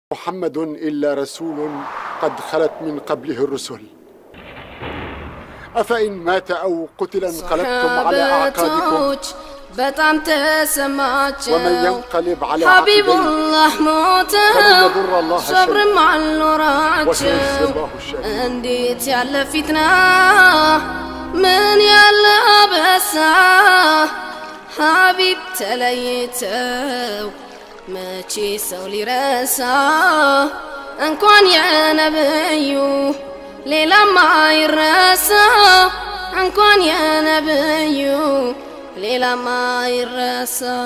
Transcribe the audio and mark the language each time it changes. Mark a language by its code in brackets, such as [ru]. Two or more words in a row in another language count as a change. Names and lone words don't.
[ar] محمد إلا رسول قد خلت من قبله الرسل أفإن مات أو قتل انقلبتم على أعقابكم [am] በጣም ተሰማቸው [ar] ومن ينقلب على [am] ሐቢቡላህ ሞተው [ar] فلن يضر الله شيئا [am] ሰብርም አልኖራቸው [ar] وسيجزي الله الشاكرين [am] እንዴት ያለ ፊትና ምን ያለ አበሳ ሐቢብ ተለይተው መቼ ሰው ሊረሳ እንኳን የነብዩ ሌላማ ይረሳ እንኳን የነብዩ ሌላማ ይረሳ